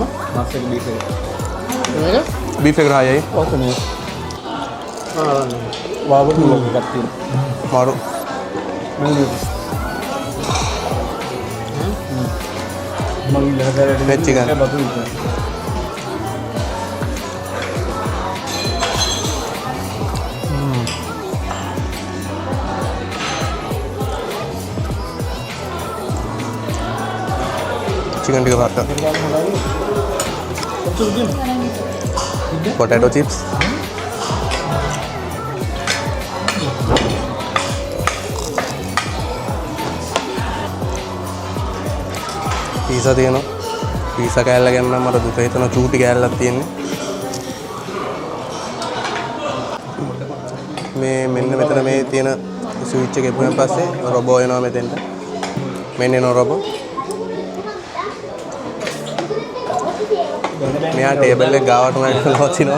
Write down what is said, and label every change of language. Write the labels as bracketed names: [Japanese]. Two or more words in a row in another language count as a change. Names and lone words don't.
[Sinhala] මස් එක බීෆ් එක මේක? බීෆ් එක රහයි. ඔතනේ ආ වාවුරු එකක් තියෙනවා මාරු. මම ඉල්ලලා මේ චිකන්. බතු ඉතින් [English] chicken tikka pasta potato chips [Sinhala] पिज़्ज़ा තියෙනවා पिज़्ज़ा කෑල්ල ගැන නම් මට දුක හිතෙනවා චූටි කෑල්ලක් තියෙන්නේ මේ මෙන්න මෙතන මේ තියෙන ස්විච් එක එපුවෙන් පස්සේ රොබෝ එනවා මෙතෙන්ට මෙන්න එනවා රොබෝ මෙයා ටේබල් එක ගාවටම ඇවිල්ලා වදිනවා.